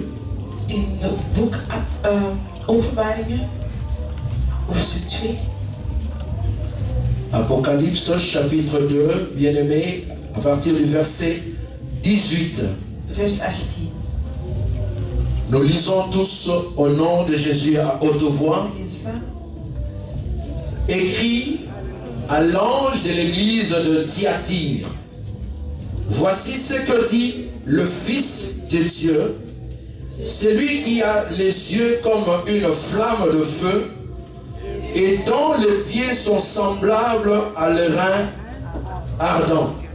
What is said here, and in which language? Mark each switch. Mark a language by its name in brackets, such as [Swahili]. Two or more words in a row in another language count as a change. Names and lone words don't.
[Dutch] in het boek Openbaringen, hoofdstuk 2. [French] Apocalypse, chapitre 2, bien-aimé, à partir du verset 18. Vers 18. Nous lisons tous au nom de Jésus à haute voix. [Dutch] We lezen samen. [French] Écrit à l'ange de l'église de Thyatire. Voici ce que dit le Fils de Dieu, celui qui a les yeux comme une flamme de feu et dont les pieds sont semblables à l'airain ardent.